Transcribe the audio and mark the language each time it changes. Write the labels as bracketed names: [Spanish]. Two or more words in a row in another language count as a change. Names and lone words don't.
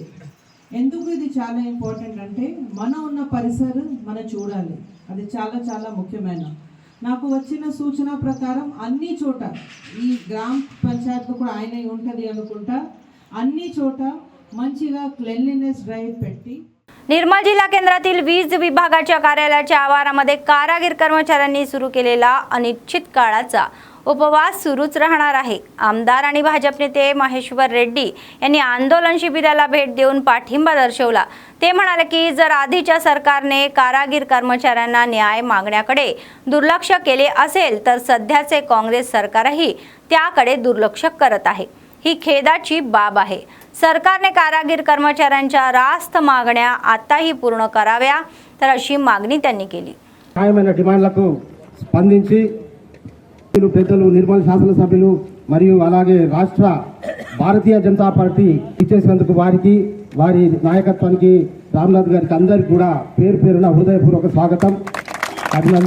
[Telugu] ఎందుకు ఇది చాలా ఇంపార్టెంట్ అంటే మన ఉన్న పరిసరం మనం చూడాలి, అది చాలా చాలా ముఖ్యమైన। నాకు వచ్చిన సూచన ప్రకారం అన్ని చోట ఈ గ్రామ పంచాయతీలో కూడా ఆయన ఉంటుంది అనుకుంటా, అన్ని చోట మంచిగా [English] cleanliness drive [Telugu] పెట్టి [Marathi] निर्मल जिल्हा केंद्रातील वीज विभागाच्या कार्यालयाच्या आवारामध्ये कारागीर कर्मचाऱ्यांनी सुरू केलेला अनिश्चित काळाचा उपवास सुरूच राहणार आहे। आमदार आणि भाजप नेते महेश्वर रेड्डी यांनी आंदोलन शिबिराला भेट देऊन पाठिंबा दर्शवला। ते म्हणाले की जर आधीच्या सरकारने कारागीर कर्मचाऱ्यांना न्याय मागण्याकडे दुर्लक्ष केले असेल तर सध्याचे काँग्रेस सरकारही त्याकडे दुर्लक्ष करत आहे। ही खेदाची बाब आहे। सरकारने कारागीर कर्मचाऱ्यांच्या रास्त मागण्या आताही पूर्ण कराव्या तर अशी मागणी त्यांनी केली। [Telugu] న్యాయమైన డిమాండ్లకు స్పందించి పెద్దలు నిర్మల్ శాసనసభ్యులు మరియు అలాగే రాష్ట్ర భారతీయ జనతా పార్టీ ఇచ్చేసినందుకు వారికి, వారి నాయకత్వానికి, రామ్నాథ్ గారికి అందరికీ కూడా పేరు పేరున హృదయపూర్వక స్వాగతం, అభినందన।